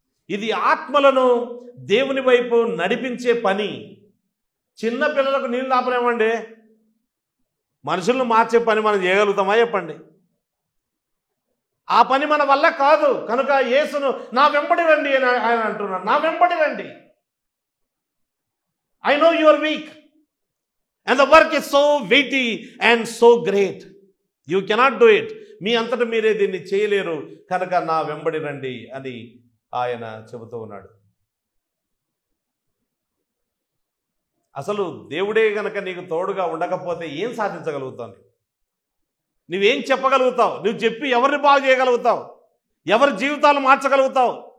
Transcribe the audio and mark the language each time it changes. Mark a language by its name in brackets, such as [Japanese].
[Telugu] ఇది ఆత్మలను దేవుని వైపు నడిపించే పని. చిన్న పిల్లలకు నీళ్ళు ఆపలేమండి. మనుషులను మార్చే పని మనం చేయగలుగుతామా చెప్పండి? ఆ పని మన వల్ల కాదు. కనుక యేసును నా వెంబడి రండి అని ఆయన అంటున్నాడు. నా వెంబడి రండి. I know you are weak [English] and the work is so weighty and so great. You cannot do it. [Telugu] మీ అంతటా మీరే దీన్ని చేయలేరు. కనుక నా వెంబడి రండి అని ఆయన చెబుతూ ఉన్నాడు. అసలు దేవుడే గనక నీకు తోడుగా ఉండకపోతే ఏం సాధించగలుగుతావు? నువ్వేం చెప్పగలుగుతావు? నువ్వు చెప్పి ఎవరిని బాగు చేయగలుగుతావు? ఎవరి జీవితాలు మార్చగలుగుతావు?